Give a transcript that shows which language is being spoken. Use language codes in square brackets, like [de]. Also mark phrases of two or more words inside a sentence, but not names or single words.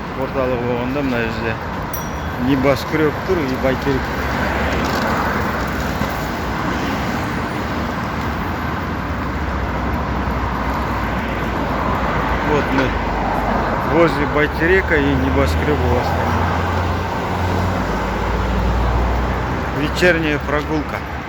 [kk] Орталығы болғанда мына жерде небоскреб тұр, и бәйтерек. [ru] Вот мы возле Байтерека и небоскреба у Астаны. Вечерняя прогулка.